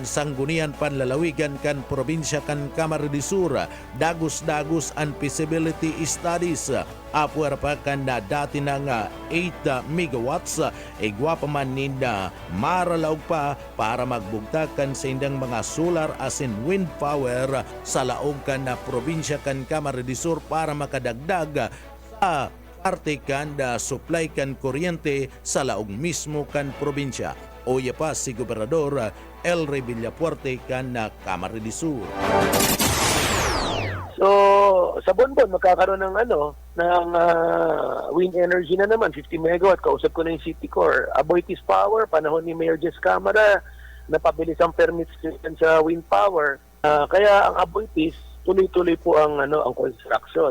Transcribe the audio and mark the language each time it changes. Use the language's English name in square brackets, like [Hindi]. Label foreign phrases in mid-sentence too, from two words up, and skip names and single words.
[Bikol] sanggunian panlalawigan kan probinsya kan Kamara de Sur dagos-dagos ang [English] feasibility studies [Bikol] apuer pa kan na dati na nga 8 megawatts igwa pa man ninda maralaog pa para magbugtakan sa indang mga solar asin [English] wind power [Bikol] sa laog kan na probinsya kan Kamara de Sur para makadagdag sa parte kan da supply kan kuryente sa laog mismo kan probinsya. Oya pa si Gobernador El Villafuerte kan na Kamara de Sur. [Filipino] So, sa Bonbon, magkakaroon ng [English] wind energy [Filipino] na naman, 50 megawatt. Kausap ko na yung City Core. Aboitiz Power, panahon ni Mayor Jess Camara, napabilis ang permits sa [English] wind power. [Filipino] Kaya ang Aboitiz, tuloy-tuloy po ang construction.